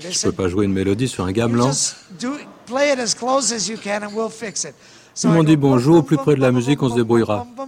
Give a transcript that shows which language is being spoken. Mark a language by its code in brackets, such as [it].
[fr] Je ne peux pas jouer une mélodie sur un gamelan. [en] Play it as close as you can and we'll fix it. [fr] Ils m'ont dit, bon, joue au plus près de la musique, on se débrouillera.